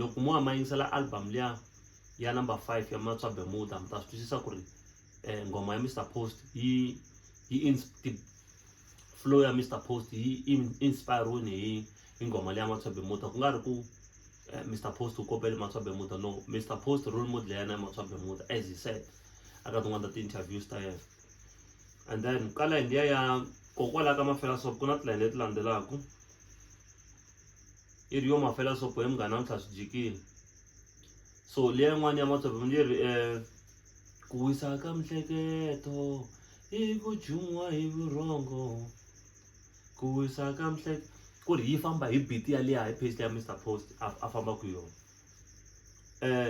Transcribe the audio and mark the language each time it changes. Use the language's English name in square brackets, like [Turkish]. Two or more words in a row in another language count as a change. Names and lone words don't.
[Tsonga] Loko mo ma yingisela album liya ya number 5 ya Matswa Bemuda mi ta swi twisisa ku ri nghoma ya Mr Post yi flow ya Mr Post yi inspire hi nghoma leya Matswa Bemuda, ku nga ri ku Mr Post u kopele Matswa Bemuda, no. Mr Post role model ya yena Matswa Bemuda, [English] as he said [Tsonga] aka tin'wana ta ti-interviews ta yena. And then ka line liya ya kokwala ka mafela sopo ku na tilayini leti landzelaka, yi ri yo mafela sopo he munghana namuntlha swi jikile. So liya yin'wana ya Matswa Bemuda yi ri ku wisa ka mihleketo hi ku jumwa hi vurhongo, ku wisa ka mihleketo, ku ri yi famba hi beat ya liya hi pace ya Mr Post a famba ku yona.